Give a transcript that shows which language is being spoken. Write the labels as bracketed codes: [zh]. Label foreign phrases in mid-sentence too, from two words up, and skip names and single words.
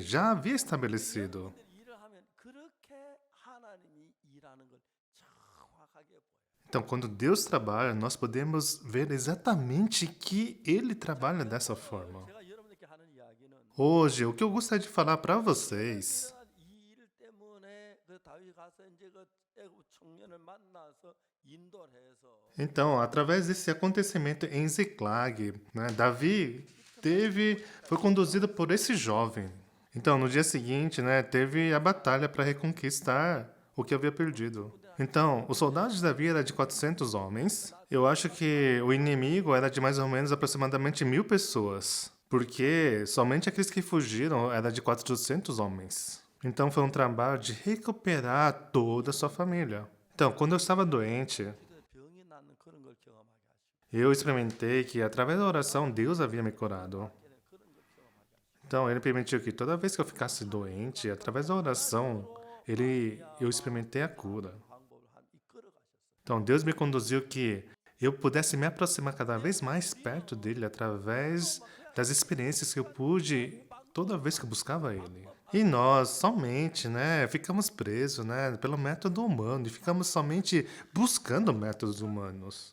[pt] Já havia estabelecido. [ko] 여러분들이 일을 하면 그렇게 하나님이 일하는 걸 정확하게 보여요. [pt] Então, quando Deus trabalha, nós podemos ver exatamente que Ele trabalha dessa forma. [ko] 제가 여러분들께 하는 이야기는 [pt] Hoje, o que eu gostaria de falar para vocês, [ko] 이 일 때문에 그 다윗이 가서 이제 그 애굽 청년을 만나서 인도를 해서 [pt] então, através desse acontecimento em Ziklag, né, Davi foi conduzido por esse jovem. Então, no dia seguinte, né, teve a batalha para reconquistar o que havia perdido. Então, os soldados de Davi era de 400 homens. Eu acho que o inimigo era de mais ou menos aproximadamente 1000 pessoas. Porque somente aqueles que fugiram era de 400 homens. Então, foi um trabalho de recuperar toda a sua família. Então, quando eu estava doente, [ko] 그들 병이 낫는 그런 걸 경험하게 하시고 [pt] eu experimentei que através da oração Deus havia me curado. [ko] 그런 걸 경험하게 하시고 [pt] Então, ele permitiu que toda vez que eu ficasse doente, através da oração, eu experimentei a cura. [ko] 방법을 이끌어 가셨어요. [pt] Então, Deus me conduziu que eu pudesse me aproximar cada vez mais perto dele através das experiências que eu pude toda vez que buscava Ele. E nós somente, né, ficamos presos, né, pelo método humano e ficamos somente buscando métodos humanos.